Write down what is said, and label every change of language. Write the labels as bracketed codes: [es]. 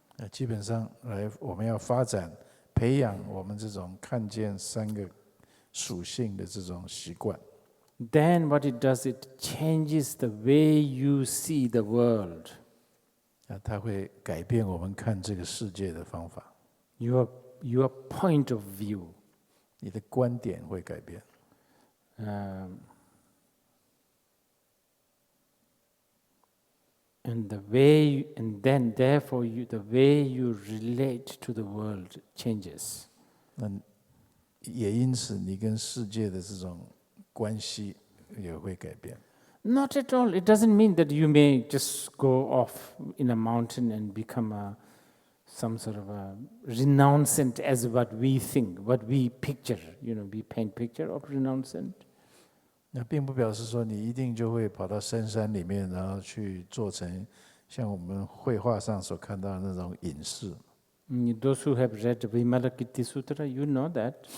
[zh] 基本上我们要发展培养我们这种看见三个属性的这种习惯。 [en] Then what it does, it changes the way you see the world. [zh] 它会改变我们看这个世界的方法。 [en] Your point of view. [zh] 你的观点会改变。 [en] And the way, and then therefore the way you relate to the world changes. [zh] 那也因此，你跟世界的这种关系也会改变。 [en] Not at all. It doesn't mean that you may just go off in a mountain and become some sort of a renouncant as what we think, what we picture. We paint picture of renouncant. [zh] 那并不表示说你一定就会跑到深山里面，然后去做成像我们绘画上所看到的那种隐士。 [en] Those who have read Vimalakirti Sutra, you know that.